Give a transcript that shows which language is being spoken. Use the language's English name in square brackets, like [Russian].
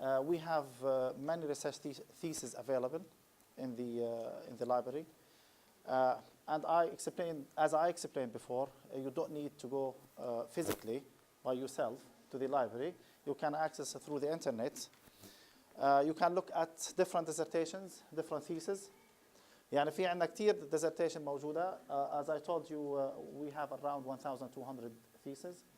[English] We have many research theses available in the library. And as I explained before, you don't need to go physically by yourself to the library. You can access it through the internet. You can look at different dissertations, different theses. [Arabic] يعني في عندنا كتير dissertation موجودة. [English] As I told you, we have around 1,200 theses.